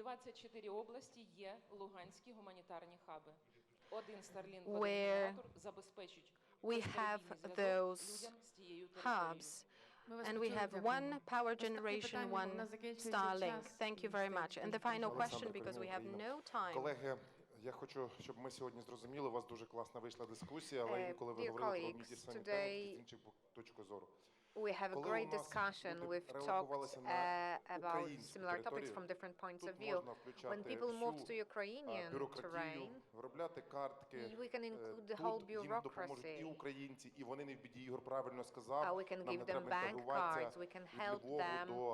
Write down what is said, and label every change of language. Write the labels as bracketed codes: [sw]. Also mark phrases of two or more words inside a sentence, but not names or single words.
[en] Where we have those hubs, and we have one power generation, one Starlink. Thank you very much. And the final question, because we have no time. [uk] Я хочу, щоб ми сьогодні зрозуміли, у вас дуже класна вийшла дискусія, але інколи ви говорили про медіасанітарну з іншої точки зору. [en] We have a great discussion. We've talked about similar topics from different points of view. When people moved to Ukrainian terrain, we can include the whole bureaucracy. We can give them bank cards, we can help them.